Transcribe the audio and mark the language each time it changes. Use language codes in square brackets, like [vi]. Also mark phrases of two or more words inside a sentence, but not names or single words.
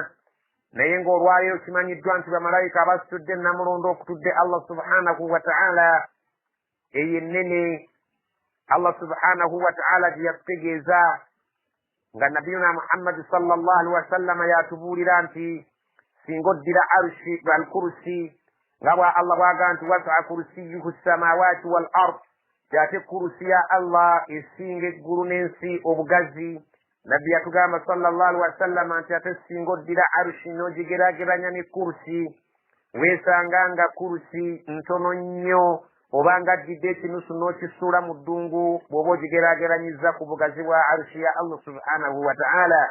[lg] naye ng'olwaleero kimanyiddwa nti bamalayika abasitudde namulondo okutudde Allah [ar] سبحانه وتعالى [lg] eyo ennene. Allah [ar] سبحانه وتعالى [lg] gye yatutegeeza nga nabiyuna Muhammad [ar] صلى الله عليه وسلم [lg] yatubuulira nti singa oddira [ar] عرش الكرسي [lg] nga bwa Allah bwaga nti [ar] وسع كرسيه السماوات والأرض, [lg] kyate kursi ya Allah esinga eggulu n'ensi obugazi. Nabbi yatugamba [ar] صلى الله عليه وسلم [lg] nti ate singa oddira arshi n'ogigeraageranya ne kursi weesanga nga kursi ntono nnyo obanga addidde ekinusu n'okisuula mu ddungu bw'oba ogigeraageranyiza ku bugazi bwa arshi ya Allah [ar] سبحانه وتعالى.